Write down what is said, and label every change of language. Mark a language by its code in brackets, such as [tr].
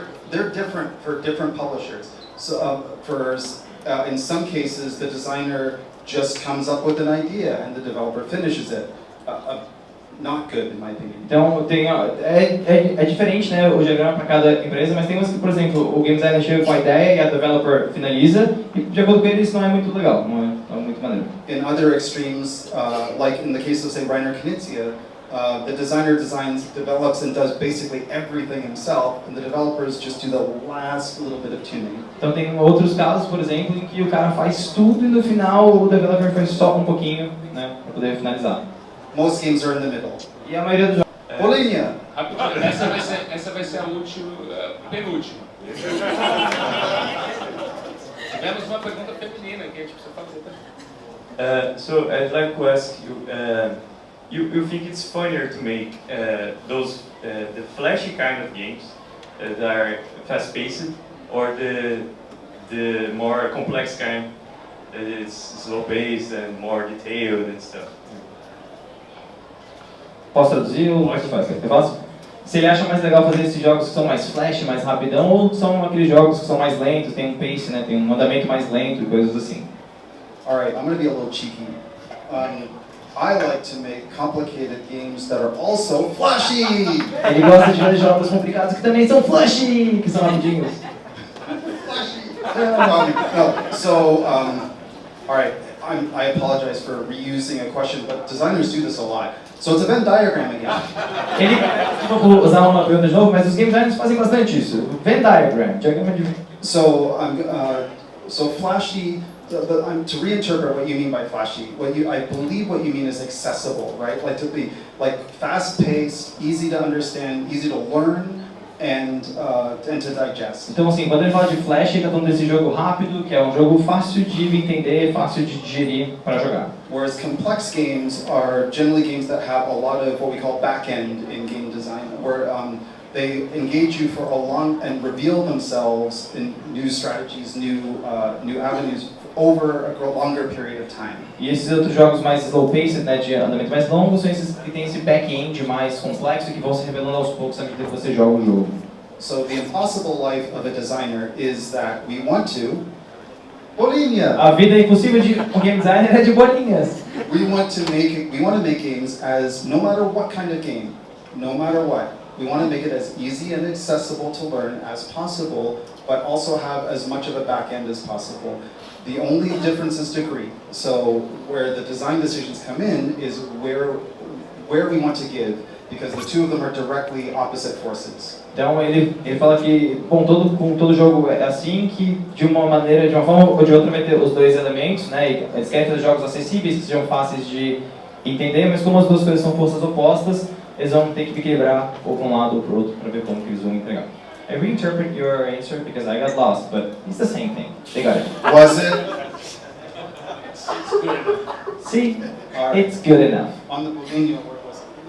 [en] they're different for different publishers. So in some cases, the designer just comes up with an idea and the developer finishes it. Not good, in my opinion. [pt] Então, é diferente, né, o diagrama para cada empresa, mas tem umas que, por exemplo, o game designer chega com a ideia e a developer finaliza, e de acordo com ele isso não é muito legal, não é muito maneiro. [en] In other extremes, like in the case of, say, Rainer Knizia, the designer designs, develops, and does basically everything himself, and the developers just do the last little bit of tuning. [pt] Então tem outros casos, por exemplo, em que o cara faz tudo e no final o developer faz só um pouquinho, né, para poder finalizar. [en] Most games are in the middle. [pt] E a maioria dos jogos. Bolinha! Essa vai ser a última, penúltima. Tivemos uma pergunta feminina que a gente precisa fazer também. [en] So I'd like to ask you, you think it's funnier to make those the flashy kind of games that are fast-paced, or the more complex kind that is slow-paced and more detailed and stuff? [pt] Posso traduzir ou você faz? Eu faço? Se ele acha mais legal fazer esses jogos que são mais flash, mais rapidão, ou são aqueles jogos que são mais lentos, tem um pace, né, tem um andamento mais lento e coisas assim. [en] Alright, I'm going to be a little cheeky. I like to make complicated games that are also flashy! [pt] Ele gosta de fazer jogos complicados que também são flashy, que são rapidinhos. [en] Flashy! No, so, alright, I apologize for reusing a question, but designers do this a lot. So it's a Venn diagram again. [pt] Ele, vou usar uma pergunta de novo, mas os game designers fazem bastante isso. Venn diagram, diagrama de... [en] So, so flashy, to reinterpret what you mean by flashy, I believe what you mean is accessible, right? Like to be like fast-paced, easy to understand, easy to learn, and to digest. [pt] Então assim, quando ele fala de flash, ele está falando desse jogo rápido, que é um jogo fácil de entender, fácil de digerir para jogar. [en] Whereas complex games are generally games that have a lot of what we call back-end in game design, where they engage you for a long and reveal themselves in new strategies, new avenues over a longer period of time. [pt] E esses outros jogos mais slow-paced, né, de andamento mais longo, são esses que têm esse back-end mais complexo e que vão se revelando aos poucos à medida que você joga o jogo. [en] So the impossible life of a designer is that we want to bolinha. [pt] A vida impossível de um game designer é de bolinhas. [en] We want to make games as no matter what kind of game, no matter what. We want to make it as easy and accessible to learn as possible, but also have as much of a back end as possible. The only difference is degree. So where the design decisions come in is where we want to give, because the two of them are directly opposite forces. [pt] Então ele fala que com todo jogo é assim, que de uma forma ou de outra vai ter os dois elementos, né? E eles querem fazer jogos acessíveis, que sejam fáceis de entender, mas como as duas coisas são forças opostas, eles vão ter que equilibrar ou para um lado ou para o outro para ver como que eles vão entregar. [en] I reinterpret your answer because I got lost, but it's the same thing. They got it. Was it? It's good enough. See? It's good enough. On the bolinha, where was it?